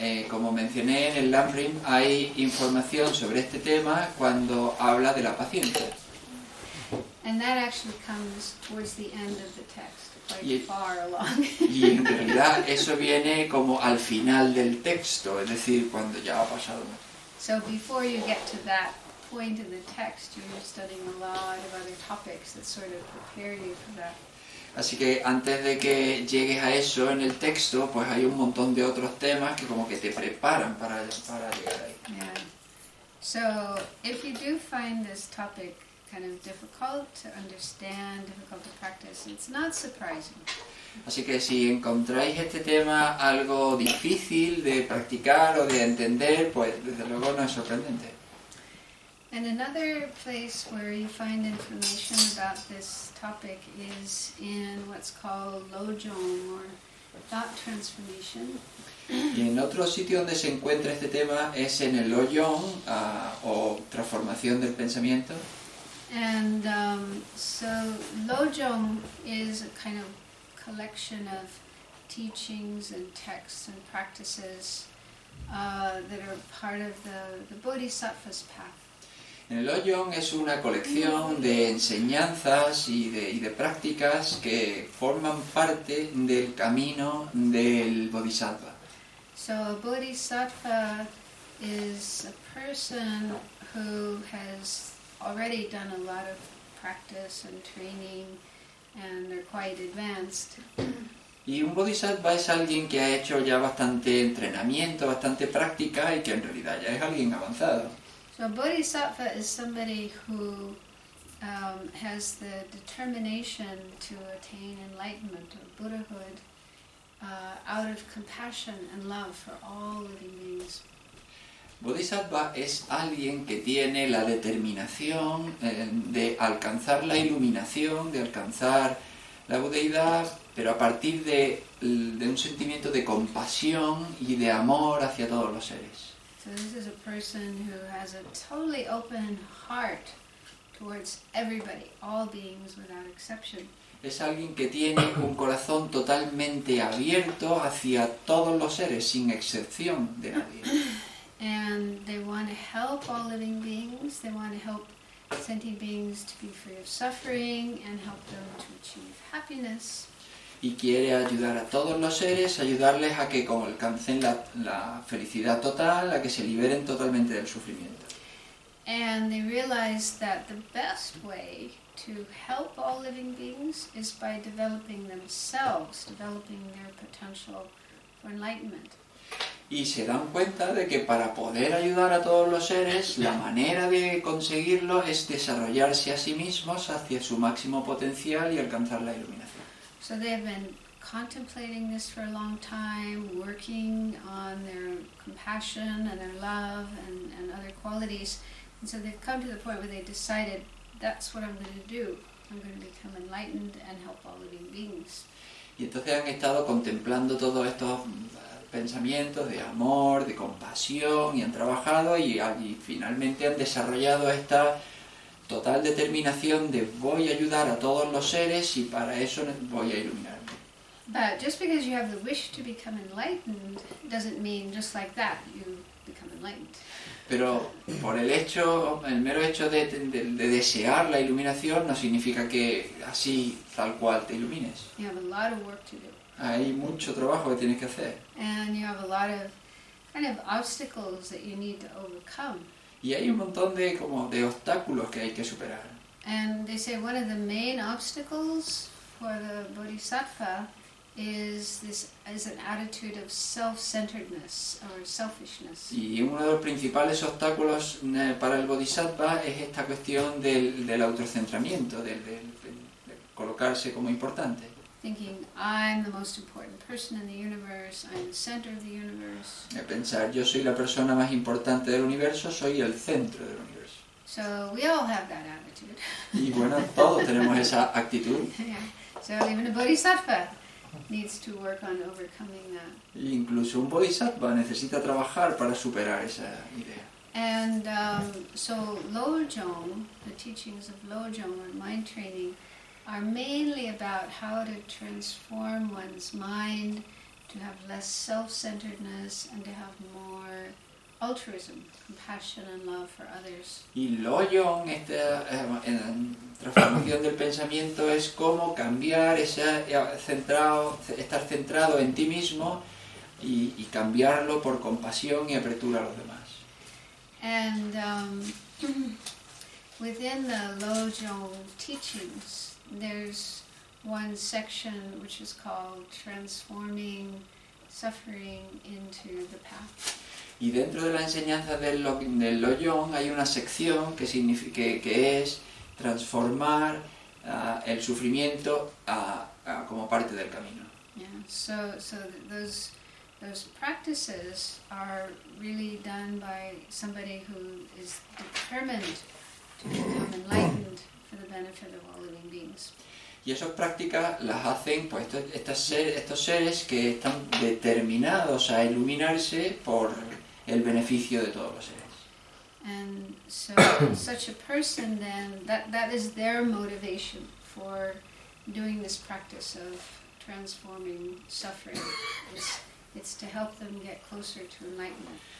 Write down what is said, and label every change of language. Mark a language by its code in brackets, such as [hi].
[es] Como mencioné en el Lamrim, hay información sobre este tema cuando habla de la paciencia. [en] And that actually comes towards the end of the text, quite [es] Y- [en] far along. [es] Y en realidad eso viene como al final del texto, es decir, cuando ya ha pasado. [en] So before you get to that point in the text, you're studying a lot of other topics that sort of prepare you for that. [es] Así que antes de que llegues a eso en el texto, pues hay un montón de otros temas que como que te preparan para llegar ahí. [en] Yeah. So if you do find this topic kind of difficult to understand, difficult to practice, it's not surprising. [es] Así que si encontráis este tema algo difícil de practicar o de entender, pues desde luego no es sorprendente. [en] And another place where you find information about this topic is in what's called Lojong, or thought transformation. [es] Y en otro sitio donde se encuentra este tema es en el Lojong, o transformación del pensamiento. [en] And so Lojong is a kind of collection of teachings and texts and practices that are part of the Bodhisattva's path. [es] En el Lojong es una colección de enseñanzas y de prácticas que forman parte del camino del Bodhisattva. [en] So a Bodhisattva is a person who has already done a lot of practice and training, and they're quite advanced. [es] Y un Bodhisattva es alguien que ha hecho ya bastante entrenamiento, bastante práctica y que en realidad ya es alguien avanzado. [en] So a Bodhisattva is somebody who has the determination to attain enlightenment or Buddhahood out of compassion and love for all living beings. [es] Bodhisattva es alguien que tiene la determinación de alcanzar la iluminación, de alcanzar la budeidad, pero a partir de un sentimiento de compasión y de amor hacia todos los seres. [en] So this is a person who has a totally open heart towards everybody, all beings without exception. [es] Es alguien que tiene un corazón totalmente abierto hacia todos los seres, sin excepción de nadie. [en] And they want to help all living beings. They want to help sentient beings to be free of suffering and help them to achieve happiness. [es] Y quiere ayudar a todos los seres, ayudarles a que alcancen la felicidad total, a que se liberen totalmente del sufrimiento. [en] And they realize that the best way to help all living beings is by developing themselves, developing their potential for enlightenment. [es] Y se dan cuenta de que para poder ayudar a todos los seres, la manera de conseguirlo es desarrollarse a sí mismos hacia su máximo potencial y alcanzar la iluminación. [en] So they've been contemplating this for a long time, working on their compassion and their love and other qualities. And so they've come to the point where they decided, that's what I'm going to do. I'm going to become enlightened and help all living beings. [es] Y entonces han estado contemplando todos estos pensamientos de amor, de compasión, y han trabajado y finalmente han desarrollado esta total determinación de voy a ayudar a todos los seres y para eso voy a iluminarme. [en] But just because you have the wish to become enlightened doesn't mean just like that you become enlightened. [es] Pero por el mero hecho de desear la iluminación no significa que así, tal cual, te ilumines. [en] You have a lot of work to do. [es] Hay mucho trabajo que tienes que hacer. [en] And you have a lot of kind of obstacles that you need to overcome. [es] Y hay un montón de obstáculos que hay que superar. [en] And they say one of the main obstacles for the bodhisattva is an attitude of self-centeredness or selfishness. [es] Y uno de los principales obstáculos para el bodhisattva es esta cuestión del autocentramiento, de colocarse como importante. [en] Thinking, I'm the most important person in the universe, I'm the center of the universe. [es] Pensar, yo soy la persona más importante del universo, soy el centro del universo. [en] So we all have that attitude. [es] Y bueno, todos tenemos esa actitud. [en] Yeah. So even a bodhisattva needs to work on overcoming that. [es] Incluso un bodhisattva necesita trabajar para superar esa idea. [en] And so Lojong, the teachings of Lojong or mind training, are mainly about how to transform one's mind to have less self-centeredness and to have more altruism, compassion and love for others. [es] Y Lojong, esta transformación del pensamiento es cómo cambiar estar centrado en ti mismo y cambiarlo por compasión y apertura a los demás. [en] And within the Lojong teachings, there's one section which is called Transforming Suffering into the Path. [es] Y dentro de la enseñanza del Lojong hay una sección que es transformar el sufrimiento como parte del camino. [en] Yeah. So those practices are really done by somebody who is determined to become enlightened for the benefit of all living beings. [es] Y esas prácticas las hacen pues estos seres que están determinados a iluminarse por el beneficio de todos los seres. [en] And so such a person then, that is their motivation for doing this practice of transforming suffering. It's to help them get closer to enlightenment.